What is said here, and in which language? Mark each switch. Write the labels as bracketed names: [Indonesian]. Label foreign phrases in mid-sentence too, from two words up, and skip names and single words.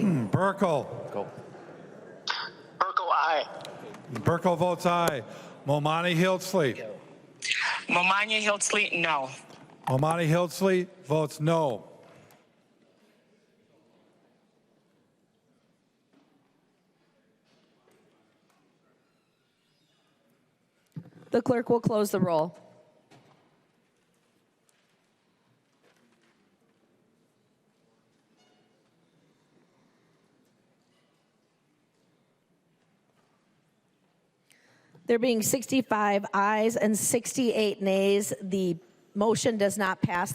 [English] Burkle. Urkel, aye. Burkle votes aye. Momani Hildsley. Momani Hildsley, no. Momani Hildsley votes no. The clerk will close the roll. There being 65 ayes and 68 nays, the motion does not pass.